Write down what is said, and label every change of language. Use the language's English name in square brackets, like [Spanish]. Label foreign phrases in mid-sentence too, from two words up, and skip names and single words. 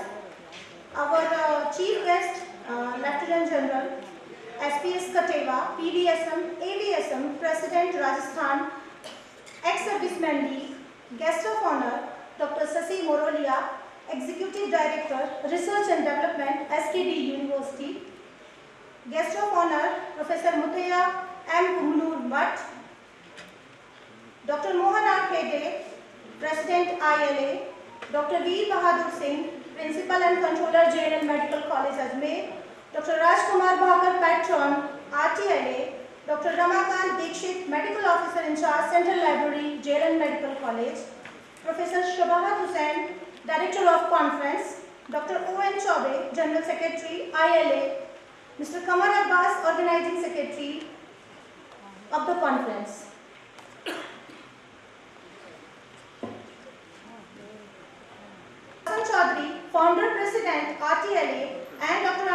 [English] Our chief guest, Lieutenant General SPS Kateva, PVSM, AVSM, President Rajasthan, ex-serviceman League, guest of honor, Dr. Sasi Morolia, Executive Director, Research and Development, SKD University, guest of honor, Professor Mutaya M. Kumlur Bhatt, Dr. Mohan R. Khede, President ILA, Dr. Veer Bahadur Singh, Principal and Controller JNL Medical College Ajmer, Dr. Rajkumar Bhakar Patron, RTLA, Dr. Ramakant Dikshit, Medical Officer in Charge, Central Library, JNL Medical College, Professor Shabahat Hussain, Director of Conference, Dr. O.N. Chaube, General Secretary, ILA, Mr. Kamar Abbas, Organizing Secretary of the conference. Chaudhary, Founder President RTLA, and Dr.